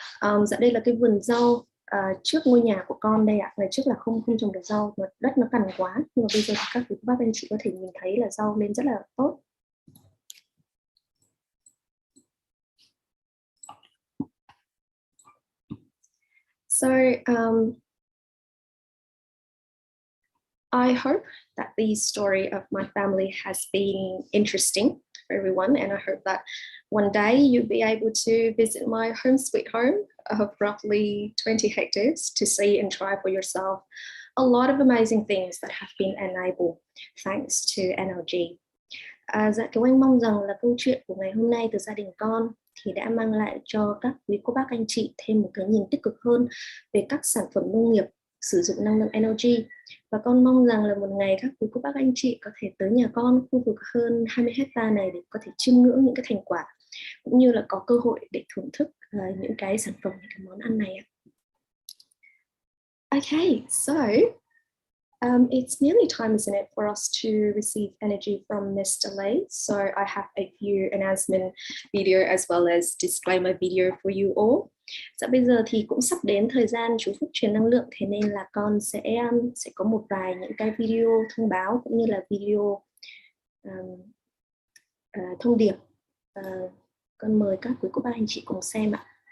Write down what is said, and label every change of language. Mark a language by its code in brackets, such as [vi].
[vi] Dạ, đây là cái vườn rau trước ngôi nhà của con đây ạ. Ngày trước là không trồng được rau, mà đất nó cằn quá, nhưng mà bây giờ các quý bác anh chị có thể nhìn thấy là rau lên rất là tốt. [en] So I hope that the story of my family has been interesting for everyone, and I hope that one day you'll be able to visit my home sweet home of roughly 20 hectares to see and try for yourself a lot of amazing things that have been enabled thanks to NLG. [vi] Dạ Kiều Anh mong rằng là câu chuyện của ngày hôm nay từ gia đình con thì đã mang lại cho các quý cô bác anh chị thêm một cái nhìn tích cực hơn về các sản phẩm nông nghiệp sử dụng năng lượng NLG. Và con mong rằng là một ngày các quý cô bác anh chị có thể tới nhà con, khu vực hơn 20 hectare này để có thể chiêm ngưỡng những cái thành quả cũng như là có cơ hội để thưởng thức những cái sản phẩm, những cái món ăn này ạ. [en] Okay, so it's nearly time, isn't it, for us to receive energy from Mr. Lay. So I have a few announcement video as well as disclaimer video for you all. [vi] Dạ bây giờ thì cũng sắp đến thời gian chú Phúc truyền năng lượng, thế nên là con sẽ có một vài những cái video thông báo cũng như là video thông điệp. Con mời các quý cô bác anh chị cùng xem ạ.